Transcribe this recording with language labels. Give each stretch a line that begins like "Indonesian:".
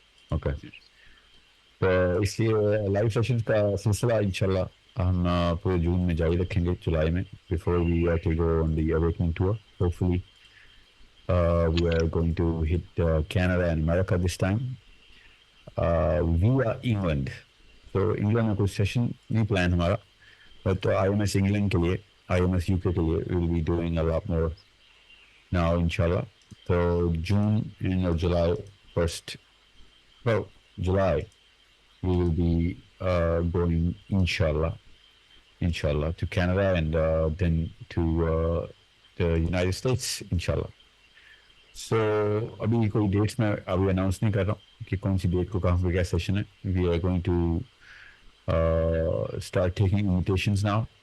Urdu: Okay, تو اس لیے live session کا سلسلہ انشاءاللہ ہم پورے جون میں جاری رکھیں گے, جولائی میں,
English: before we to go on the awakening tour. Hopefully we are going to hit Canada and America this time via England. So England
Urdu: میں کوئی سیشن نہیں پلان ہمارا,
English: but IMS England کے لیے, IMS UK کے لیے we will be doing a lot more now inshallah. So June and July first, well July we will be going inshallah to Canada and then to the United States inshallah.
Urdu: So ابھی کوئی dates میں ابھی announce نہیں کر رہا ہوں کہ کون سی ڈیٹ کو کہاں پہ کیا سیشن ہے.
English: We are going to start taking invitations now.